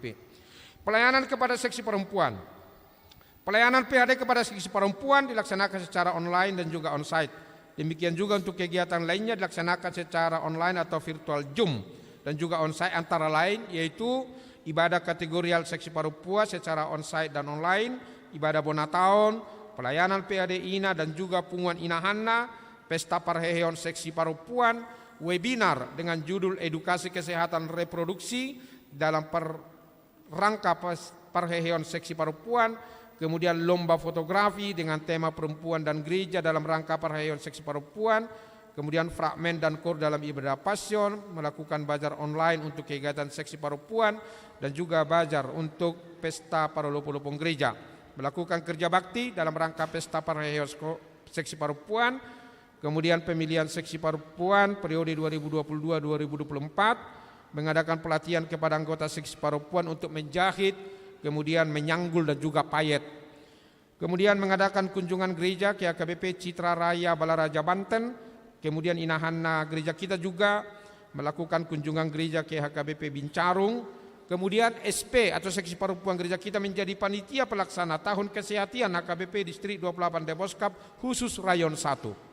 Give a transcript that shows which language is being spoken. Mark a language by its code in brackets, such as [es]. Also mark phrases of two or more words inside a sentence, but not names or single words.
[id] Pelayanan kepada seksi perempuan. Pelayanan PHD kepada seksi perempuan dilaksanakan secara online dan juga onsite. Demikian juga untuk kegiatan lainnya dilaksanakan secara online atau virtual Zoom dan juga onsite antara lain yaitu ibadah kategorial seksi perempuan secara onsite dan online, ibadah Bonataon, pelayanan PHD Ina dan juga punguan Ina Hanna, pesta parheheon seksi perempuan, webinar dengan judul edukasi kesehatan reproduksi dalam rangka parheheon seksi perempuan, kemudian lomba fotografi dengan tema perempuan dan gereja dalam rangka parheheon seksi perempuan, kemudian fragmen dan kor dalam ibadah pasion, melakukan bazar online untuk kegiatan seksi perempuan dan juga bazar untuk pesta paralopolopong gereja, melakukan kerja bakti dalam rangka pesta parheheon seksi perempuan, kemudian pemilihan seksi perempuan periode 2022-2024, mengadakan pelatihan kepada anggota seksi perempuan untuk menjahit, kemudian menyanggul dan juga payet. Kemudian mengadakan kunjungan gereja ke AKBP Citra Raya Balaraja Banten, kemudian Inahanna gereja kita juga melakukan kunjungan gereja ke HKBP Bincarung, kemudian SP atau seksi perempuan gereja kita menjadi panitia pelaksana tahun kesehatan HKBP Distrik 28 Deboskap khusus Rayon 1.